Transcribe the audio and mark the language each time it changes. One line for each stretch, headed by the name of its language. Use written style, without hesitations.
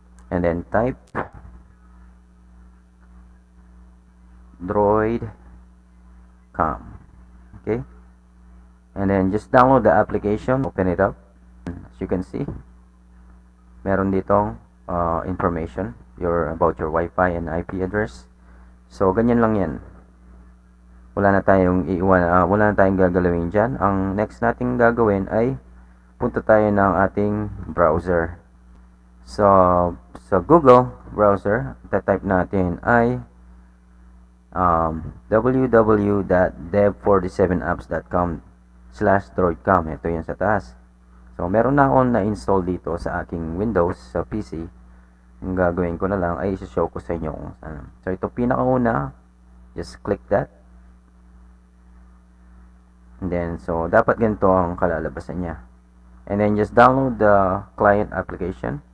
English: And then type Droid Cam. Okay? And then just download the application, open it up. As you can see,
Filipino: meron ditong
English: information about your Wi-Fi and IP address.
Filipino: So ganyan lang yan. Wala na tayong wala na tayong gagalawin diyan. Ang next nating gagawin ay punta tayo ng ating browser. So sa Google browser, type natin ay www.dev47apps.com/droidcam. Ito yan sa taas. So meron na akong na-install dito sa aking Windows sa PC. Ang gagawin ko na lang ay i-show ko sa inyo kung saan.
English: So
Filipino: ito pinakauna,
English: just click that. And then so
Filipino: dapat ganito ang kalalabasan niya.
English: And then just download the client application.